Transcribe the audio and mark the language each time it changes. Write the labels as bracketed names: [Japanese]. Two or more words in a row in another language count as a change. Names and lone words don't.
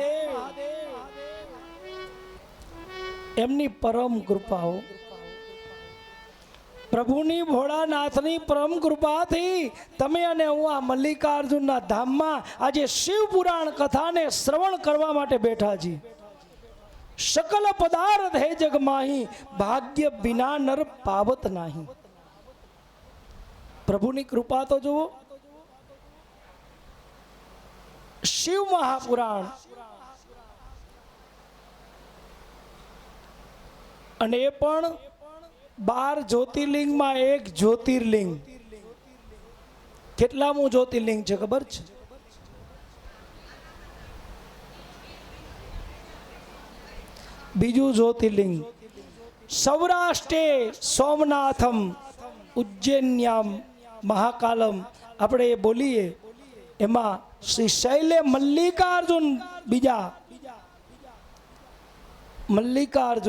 [Gujarati] એમની પરમ કૃપાઓ પ્રભુની ભોળાનાથની પરમ કૃપાથી તમે અને હું આ મલ્લિકાર્જુનના ધામમાં આજે શિવ પુરાણ કથાને શ્રવણ કરવા માટે બેઠા છીએ. [Hindi] सकल पदार्थ है जग माही भाग्य बिना नर पावत नाही. [Gujarati] પ્રભુની કૃપા તો જુઓ. शिव महापुराण અને એ પણ 12 જ્યોતિર્લિંગમાં એક જ્યોતિર્લિંગ. કેટલામું જ્યોતિર્લિંગ છે ખબર છે? બીજું જ્યોતિર્લિંગ [Sanskrit] सौराष्ट्रे सोमनाथम उज्जैन्याम महाकालम [Gujarati] આપણે એ બોલીએ એમાં શ્રી શૈલે મલ્લિકાર્જુન બીજા મલ્લિકાર્જુન.